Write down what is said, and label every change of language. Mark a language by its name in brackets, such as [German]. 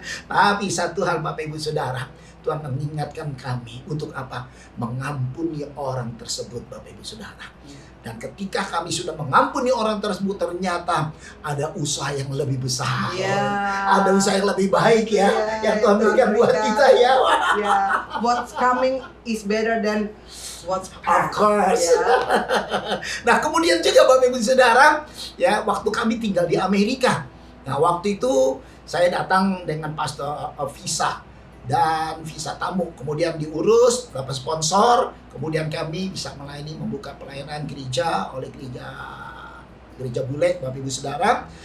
[Indonesian] Tapi satu hal Bapak Ibu Saudara, Tuhan mengingatkan kami untuk apa? Mengampuni orang tersebut, Bapak Ibu Saudara. Dan ketika kami sudah mengampuni orang tersebut, ternyata ada usaha yang lebih besar. Iya. Ada usaha yang lebih baik ya, Iya, yang Tuhan berikan buat kita ya. [English] Ya, what's coming is better than what's Of past. course. [Indonesian] Ya. Nah, kemudian juga Bapak Ibu Saudara, ya, waktu kami tinggal di Amerika. Nah, waktu itu saya datang dengan pastor visa dan visa tamu. Kemudian diurus, dapat sponsor. Kemudian kami bisa melayani, membuka pelayanan gereja oleh gereja bule, Bapak Ibu Saudara.